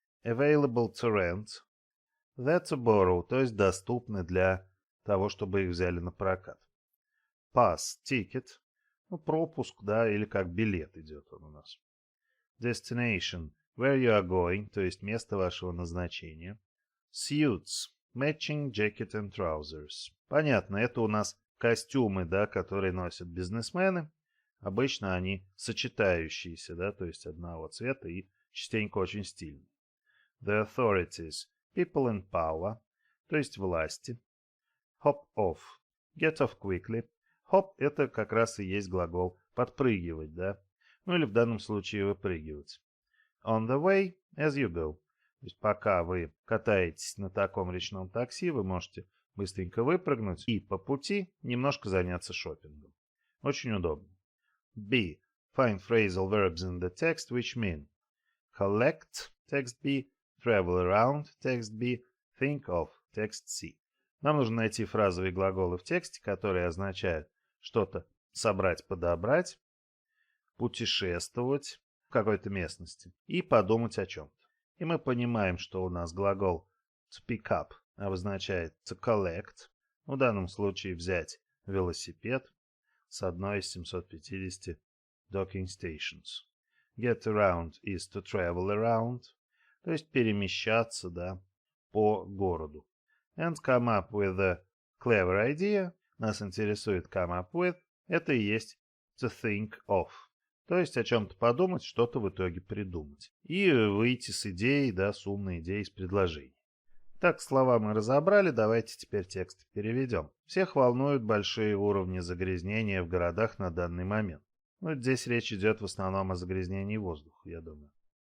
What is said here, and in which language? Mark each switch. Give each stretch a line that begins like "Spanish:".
English: Available to rent. That to borrow.
Russian: То есть доступны для того, чтобы их взяли на прокат.
English: Pass. Ticket.
Russian: Ну, пропуск, да, или как билет идет он у нас.
English: Destination. Where you are going.
Russian: То есть место вашего назначения.
English: Suits. Matching jacket and trousers.
Russian: Понятно, это у нас костюмы, да, которые носят бизнесмены. Обычно они сочетающиеся, да, то есть одного цвета и частенько очень стильные.
English: The authorities. People in power.
Russian: То есть власти.
English: Hop off. Get off quickly.
Russian: Hop это как раз и есть глагол подпрыгивать, да. Ну или в данном случае выпрыгивать.
English: On the way as you go.
Russian: То есть пока вы катаетесь на таком речном такси, вы можете быстренько выпрыгнуть и по пути немножко заняться шопингом. Очень удобно. B.
English: Find phrasal verbs in the text which mean collect, text B, travel around, text B, think of, text C.
Russian: Нам нужно найти фразовые глаголы в тексте, которые означают что-то собрать, подобрать, путешествовать в какой-то местности и подумать о чем-то. И мы понимаем, что у нас глагол
English: to pick up
Russian: обозначает
English: to collect,
Russian: в данном случае взять велосипед с одной из 750 docking stations.
English: Get around is to travel around,
Russian: то есть перемещаться, да, по городу.
English: And come up with a clever idea,
Russian: нас интересует
English: come up with,
Russian: это и есть
English: to think of.
Russian: То есть о чем-то подумать, что-то в итоге придумать. И выйти с идеей, да, с умной идеей, с предложений. Так, слова мы разобрали, давайте теперь текст переведем. Всех волнуют большие уровни загрязнения в городах на данный момент. Ну, здесь речь идет в основном о загрязнении воздуха, я думаю.